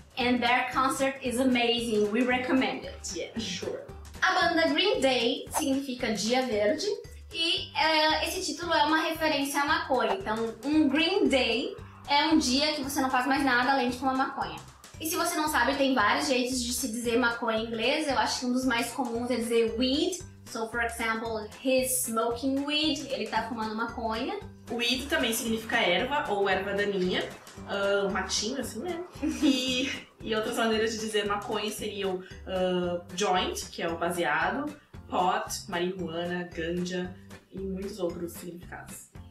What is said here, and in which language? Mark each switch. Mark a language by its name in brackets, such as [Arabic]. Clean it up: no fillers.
[English] And their concert is amazing, we recommend it. Yeah, sure. [Portuguese] A banda Green Day significa Dia Verde. E esse título é uma referência à maconha. Então, um Green Day é um dia que você não faz mais nada além de fumar maconha. E se você não sabe, tem vários jeitos de se dizer maconha em inglês. Eu acho que um dos mais comuns é dizer weed. [English] So, for example, he's smoking weed. [Portuguese] Ele tá fumando maconha. Weed também significa erva ou erva daninha. Matinho, assim, né? E outras maneiras de dizer maconha seriam joint, que é o baseado, pot, marihuana, ganja e muitos outros significados.